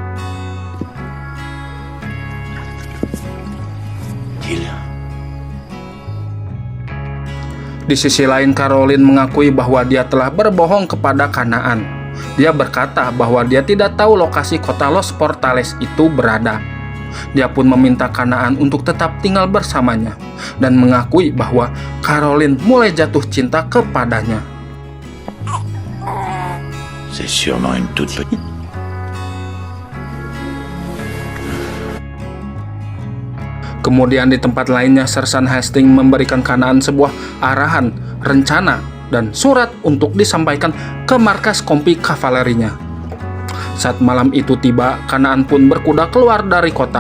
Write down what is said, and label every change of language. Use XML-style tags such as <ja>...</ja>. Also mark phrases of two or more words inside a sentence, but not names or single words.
<id>Di sisi lain, Caroline mengakui bahwa dia telah berbohong kepada Kanaan. Dia berkata bahwa dia tidak tahu lokasi kota Los Portales itu berada. Dia pun meminta Kanaan untuk tetap tinggal bersamanya dan mengakui bahwa Caroline mulai jatuh cinta kepadanya.</id> <fr>C'est sûrement une toute petite.</fr> <id>Kemudian di tempat lainnya, Sersan Hastings memberikan Kanaan sebuah arahan, rencana, dan surat untuk disampaikan ke markas kompi kavalerinya. Saat malam itu tiba, Kanaan pun berkuda keluar dari kota.</id>